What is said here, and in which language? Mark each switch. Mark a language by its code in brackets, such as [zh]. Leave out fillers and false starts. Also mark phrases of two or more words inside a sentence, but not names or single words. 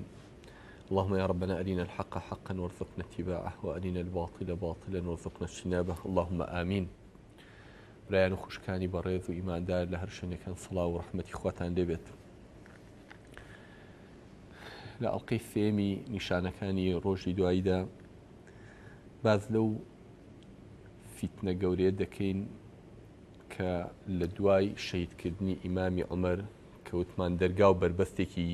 [ar] اللهم يا ربنا أرنا الحق حقا وارزقنا اتباعه وأرنا الباطل باطلا وارزقنا اجتنابه اللهم آمين. [ckb] برایان و خوشکانی بەڕێز و ئیماندار لە هەر شوێنێک کەن سڵاو و ڕەحمەتی خواتان لێبێت. لە ئەڵقەی سێمی نیشانەکانی ڕۆژی دواییدا باز لەو فیتنە گەورەیە دەکەین کە لە دوای شەهیدکردنی ئیمامی عومەر کە وتمان دەرگا و بربەستێکی